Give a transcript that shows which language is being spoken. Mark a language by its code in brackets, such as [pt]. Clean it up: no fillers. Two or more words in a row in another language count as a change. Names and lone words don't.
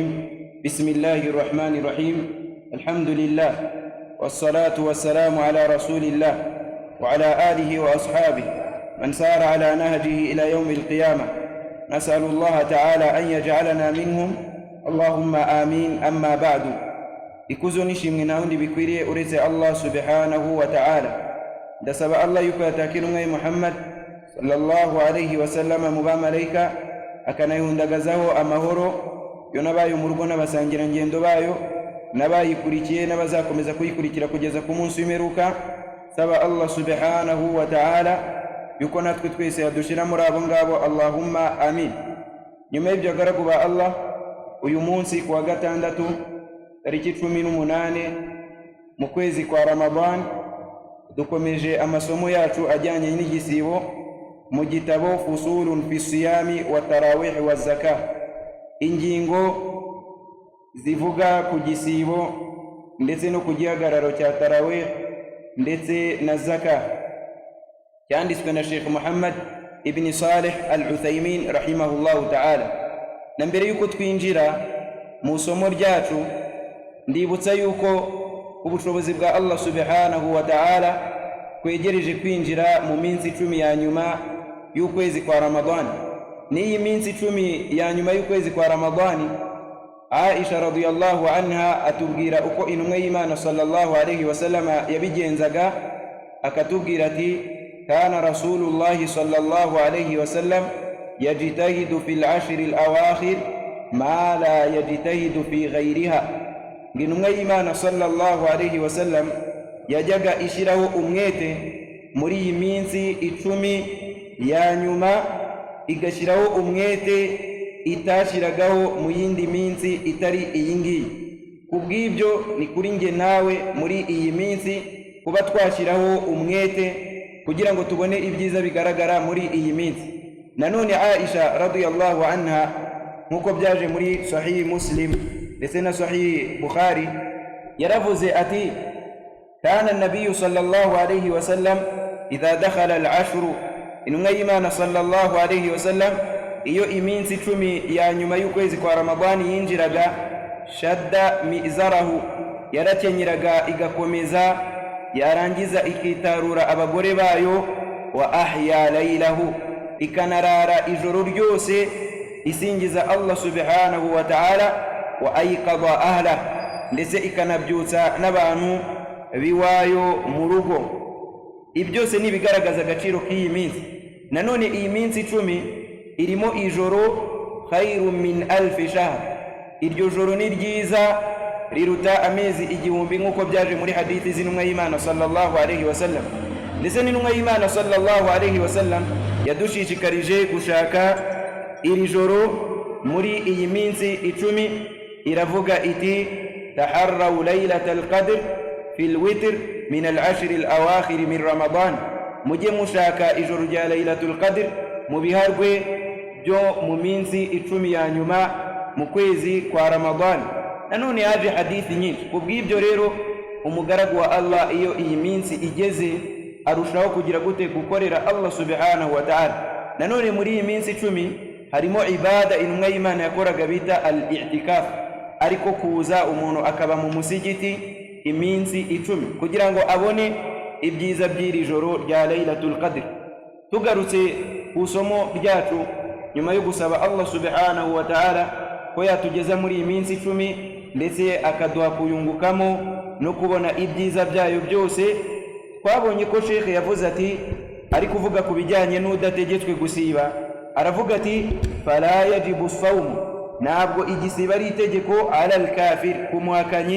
[ar] بسم الله الرحمن الرحيم. الحمد لله والصلاة والسلام على رسول الله وعلى آله وأصحابه من سار على نهجه إلى يوم القيامة. نسأل الله تعالى أن يجعلنا منهم، اللهم آمين. أما بعد، [rw] ikuzo nishimwe naundi bikwiriye uretse [ar] الله سبحانه وتعالى. [rw] Ndasaba Allah yuko yatakiru ngai Muhammad [ar] صلى الله عليه وسلم [rw] mu bamalayika akanayihundagazaho amahoro yonabayo mu rugo n'abasangira ngendo bayo n'abayikurikiye n'abazakomeza kuyikurikira kugeza ku munsi w'imperuka. Saba [ar] الله سبحانه وتعالى [rw] yuko natwe twese yadushira muri abo ngabo, Allahumma amin. Nyuma y'ibyo garagu ba Allah, uyu munsi kuwa gatandatu tariki 18 mu kwezi kwa Ramadan, dukomeje amasomo yacu ajyanye n'igisibo mu gitabo Fusulun fi Siyami wa Tarawih wa Zakah, ingingo zivuga ku gisibo ndetse no ku gihagararo cya Tarawih ndetse na Zakah, cyanditswe na Sheikh Muhammad ibn Salih al-Uthaymin [ar] رحمه الله تعالى. [rw] Na mbere yuko twinjira mu somo ryacu, ndibutsa yuko ubushobozi bwa [ar] الله سبحانه وتعالى [rw] kwegereje kwinjira mu minsi 10 ya nyuma y'ukwezi kwa Ramadhani. N'iyi minsi 10 ya nyuma y'ukwezi kwa Ramadhani, Aisha [ar] رضي الله عنها [rw] atubwira uko intumwa y'Imana [ar] صلى الله عليه وسلم [rw] yabigenzaga, akatubwira ati: [ar] كان رسول الله صلى الله عليه وسلم يجتهد في العشر الأواخر ما لا يجتهد في غيرها. [rw] Intumwa y'Imana [ar] صلى الله عليه وسلم [rw] yajyaga ishiraho umwete muri iyi minsi 10 ya nyuma, igashiraho umwete itashiragaho mu yindi minsi itari iyi ngiyi. Kubw'ibyo ni kuri nge nawe muri iyi minsi kuba twashiraho umwete kugira ngo tubone ibyiza bigaragara muri iyi minsi. Nanone Aisha [ar] رضي الله عنها [rw] nkuko byaje muri Sahih Muslim ndetse na Sahih Bukhari, yaravuze ati: [ar] كان النبي صلى الله عليه وسلم إذا دخل العشر, [rw] intumwa y'Imana [ar] صلى الله عليه وسلم [rw] iyo iminsi 10 ya nyuma y'ukwezi kwa Ramadhani yinjiraga, [ar] شد مئزره, [rw] yarakenyeraga igakomeza, yarangiza ikitarura abagore bayo, [ar] وأحيا ليله, [rw] ikanarara ijoro ryose isingiza [ar] الله سبحانه وتعالى, وأيقظ أهل, [rw] ndetse ikanabyutsa n'abantu biwayo mu rugo. Ibyose ni bigaragaza agaciro k'iyi minsi. Nanone iyi minsi 10 irimo ijoro [ar] خير من ألف شهر, [rw] iryo joro ni ryiza riruta amezi 1000 nkuko byaje muri hadithi z'intumwa y'Imana [ar] صلى الله عليه وسلم. [rw] Ndetse n'intumwa y'Imana [ar] صلى الله عليه وسلم [rw] yadushishikarije gushaka iri joro muri iyi minsi 10. Iravuga iti: [ar] تحروا ليلة القدر في الوتر من العشر الأواخر من رمضان, [rw] mujye mushaka ijoro rya laylatul qadr mu biharwe byo mu minsi 10 ya nyuma mu kwezi kwa Ramadan. Nanone yaje hadithi nyinshi. Kubw'ibyo rero umugaragu wa Allah iyo iyi minsi igeze arushaho kugira gute gukorera [ar] الله سبحانه وتعالى. [rw] Nanone muri iyi minsi 10 harimo ibada intumwa y'Imana yakoraga bita al-i'tikaf, ariko kuza umuntu akaba mu musigiti iminsi 10 kugira ngo abone ibyiza by'iri joro rya laylatul qadr. Tugarutse ku somo ryacu, nyuma yo gusaba [ar] الله سبحانه وتعالى [rw] ko yatugeza muri iyi minsi 10 ndetse akaduha kuyungukamo no kubona ibyiza byayo byose, twabonye ko Sheikh yavuze ati, ari kuvuga ku bijyanye n'udategetswe gusiba, aravuga ati: [ar] فلا يجب صوم, [rw] ntabwo igisiba ari itegeko [ar] على الكافر, [rw] kumuhakanyi.